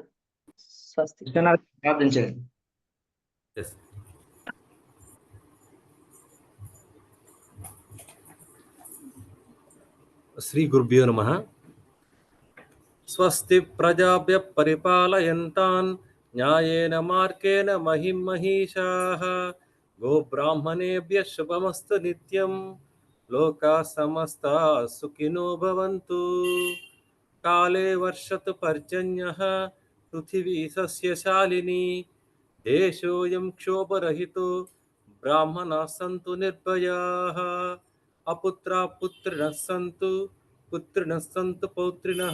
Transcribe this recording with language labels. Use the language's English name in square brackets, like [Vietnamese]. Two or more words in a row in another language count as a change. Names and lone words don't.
[Sanskrit] స్వస్తి. [Telugu] ప్రార్థించండి. [Sanskrit] శ్రీ గురుభ్యో నమః. స్వస్తి ప్రజాభ్యః పరిపాలయంతాన్ న్యాయేన మార్గేణ మహిం మహీషాః. గోబ్రాహ్మణేభ్యః శుభమస్తు నిత్యం. లోకాః సమస్తాః సుఖినో భవంతు. కాలే వర్షతు పర్జన్యః పృథివీ సస్యశాలినీ. దేశోऽयं క్షోభరహితో బ్రాహ్మణాः సంతు నిర్భయాः. అపుత్రా పుత్రిణः సంతు పుత్రిణः సంతు పౌత్రిణः.